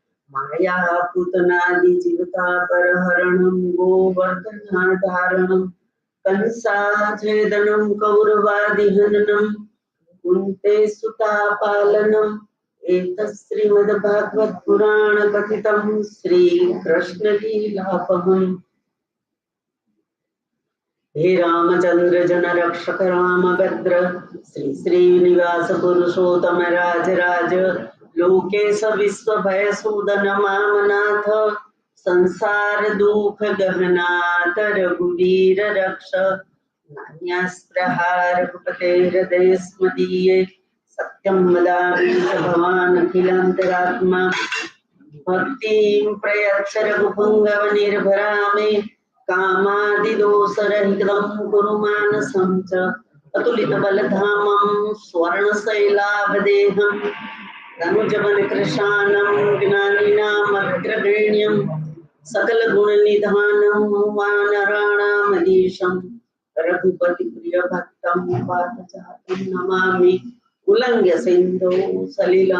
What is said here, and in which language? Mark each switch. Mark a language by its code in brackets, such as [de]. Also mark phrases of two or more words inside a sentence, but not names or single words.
[sa] मायापूतनादिजीवितापहरणं गोवर्धनधारणं कंसाच्छेदनं कौरवादिहननं कुन्ते सुतापालनम् एतत् श्रीमद्भागवत पुराण कथितं श्रीकृष्ण लीलापहम्। हे रामचंद्र जन रक्षक राम भद्र श्री श्रीनिवास पुरुषोत्तम राजराज लोकेश विश्व भय सूदन मामनाथ संसार दुख गहनाथ रघुवीर रक्ष नान्यास्पृहा रघुपते हृदय स्मदीये सत्यं वदामि च भवान् अखिलान्तरात्मा भक्तिं प्रयच्छ रघुपुङ्गव निर्भरामि कामादिदोषरहितं कुरु मानसं च अतुलितबलधामं स्वर्णशैलाभदेहं तनुजवनकृशानं ज्ञानिनामग्रगण्यं सकलगुणनिधानं वानराणामधीशं रघुपतिप्रियभक्तं पार्थजातं नमामि उल्लङ्घ्य सिन्धौ सलिलं